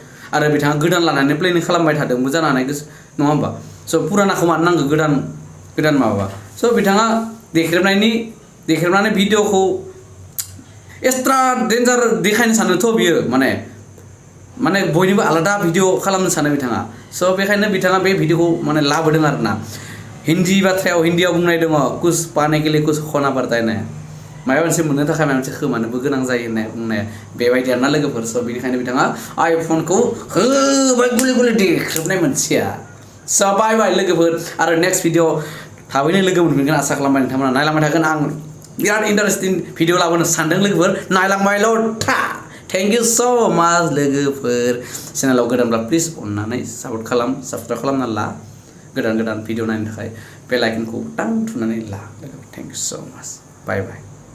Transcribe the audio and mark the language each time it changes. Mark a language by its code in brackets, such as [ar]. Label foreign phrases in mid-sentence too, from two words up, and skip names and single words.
[brx] आरो बिथाङा गोदान लानानै प्लेनिं खालामबाय थादोंबो जानो हानाय नङा होमबा स' पुरानाखौ मानो नांगौ गोदान माबा स' बिथाङा देख्रेबनानै भिडिअखौ [en] extra danger [brx] देखायनो सानोथ' बियो माने बयनिबो आलादा भिडिअ खालामनो सानो बिथाङा स' बेखायनो बिथाङा बे भिडिअखौ माने लाबोदों आरोना हिन्दीयाव बुंनाय दङ [hi] कुछ पाने के लिए कुछ खोना पड़ता है ना [brx] माबा मोनसे मोननो थाखाय माबा मोनसे खोमानोबो गोनां जायो होननाय बुंनाया बेबायदि आरोना लोगोफोर स' बेनिखायनो बिथाङा आइफनखौ होबाय गुलि देख्रेबनाय मोनसेया स' बाय लोगोफोर आरो [en] next video [brx] थाबैनो लोगो मोनफिनगोन आसा खालामबाय नोंथांमोना नायलांबाय थागोन आं बिराद [en] interesting video [brx] लाबोनो सानदों लोगोफोर नायलांबायल' था [en] thank you so much [brx] लोगोफोर चेनेलाव गोदानब्ला प्लिज अननानै साबस्क्राइब खालामना ला गोदान भिडिअ नायनो थाखाय बेल आइकनखौ टां थुनानै ला लोगोफोर [en] thank you so much [brx] बाय